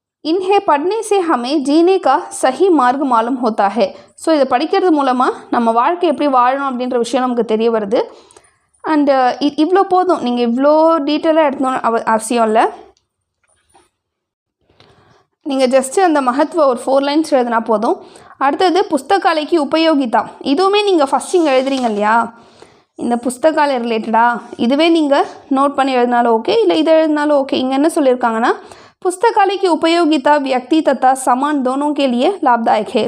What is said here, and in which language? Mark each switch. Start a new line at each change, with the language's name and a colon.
Hindi: इन्हें पढ़ने से हमें जीने का सही मार्ग मालूम होता है.
Tamil: ஸோ இதை படிக்கிறது மூலமாக நம்ம வாழ்க்கை எப்படி வாழணும் அப்படின்ற விஷயம் நமக்கு தெரிய வருது. அண்டு இவ்வளோ போதும், நீங்கள் இவ்வளோ டீட்டெயிலாக எடுக்கணும்னு அவசியம் இல்லை. நீங்கள் ஜஸ்ட்டு அந்த மகத்துவ ஒரு 4 லைன்ஸ் எழுதினா போதும். அடுத்தது புஸ்தகாலைக்கு உபயோகிதா. இதுவுமே நீங்கள் ஃபஸ்ட் இங்கே எழுதுறீங்க இல்லையா, இந்த புஸ்தகாலய ரிலேட்டடாக இதுவே நீங்கள் நோட் பண்ணி எழுதினாலும் ஓகே, இல்லை இதை எழுதினாலும் ஓகே. இங்கே என்ன சொல்லியிருக்காங்கன்னா,
Hindi: पुस्तकालय की उपयोगिता व्यक्ति तथा सामान दोनों के लिए लाभदायक है.